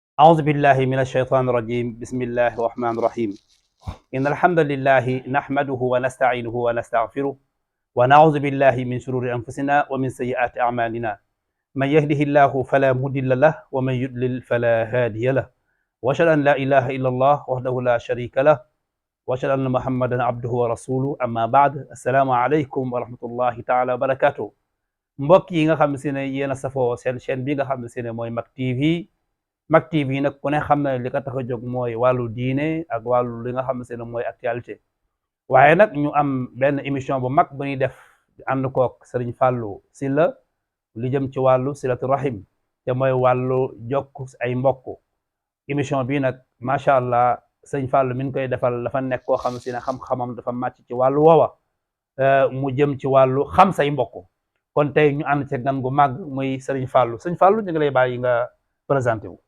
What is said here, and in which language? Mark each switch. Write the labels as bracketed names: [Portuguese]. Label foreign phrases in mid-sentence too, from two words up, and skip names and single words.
[Arabic] أعوذ بالله من الشيطان الرجيم بسم الله الرحمن الرحيم إن الحمد لله نحمده ونستعينه ونستغفره ونعوذ بالله من شرور أنفسنا ومن سيئات أعمالنا من يهده الله فلا مضل له ومن يضلل فلا هادي له وأشهد أن لا إله إلا الله وحده لا شريك له وأشهد أن محمدا عبده ورسوله أما بعد السلام عليكم ورحمة الله تعالى وبركاته [Wolof] mbokk yi nga xam ne yéen a safoo seen chaîne bi nga xam ne mooy Mak TV Mak TV nag ku ne xam na li ko tax a jóg mooy wàllu diine ak wàllu li nga xam ne mooy actualité waaye nag ñu am benn émission bu mag bu ñuy def ànd kook Serigne Fallou Sylla li jëm ci wàllu [Arabic] صلة الرحم [Wolof] te mooy wàllu jokk ay mbokk émission bi nag [Arabic] ما شاء الله [Wolof] Serigne Fallou mi ngi koy defal dafa nekk koo xam ne xam-xamam dafa màcc ci wàllu woowa mu jëm ci wàllu xam say mbokk kon tey ñu ànd ci gan gu mag muy Serigne Fallou Serigne Fallou ñu ngi lay bàyyi nga présenté wu.